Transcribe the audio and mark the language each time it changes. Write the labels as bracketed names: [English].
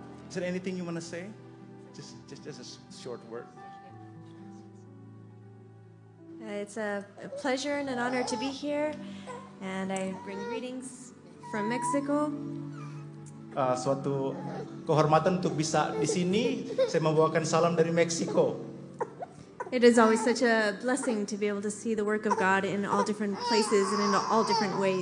[English] Is there anything you want to say? Just a short word. It's a pleasure and an honor to be here, and I bring greetings from Mexico. [Indonesian] Suatu kehormatan untuk bisa di sini. Saya membawakan salam dari Meksiko. [English] It is always such a blessing to be able to see the work of God in all different places and in all different ways.